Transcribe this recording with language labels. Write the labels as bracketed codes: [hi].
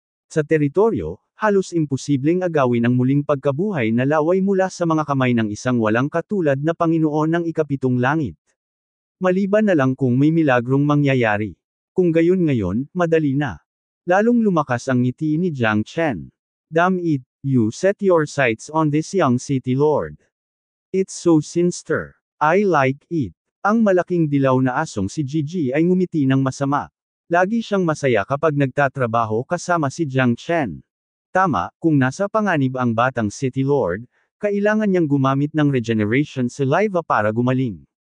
[tl] Sa teritoryo, halos imposibleng agawin ang muling pagkabuhay na laway mula sa mga kamay ng isang walang katulad na Panginoon ng ikapitong langit. Maliban na lang kung may milagrong mangyayari. Kung gayon ngayon, madali na. Lalong lumakas ang ngiti ni Jiang Chen. [en] Damn it, you set your sights on this young city lord. It's so sinister. I like it. [tl] Ang malaking dilaw na asong si Gigi ay ngumiti ng masama. Lagi siyang masaya kapag nagtatrabaho kasama si Jiang Chen. Tama, kung nasa panganib ang batang City Lord, kailangan niyang gumamit ng regeneration saliva para gumaling.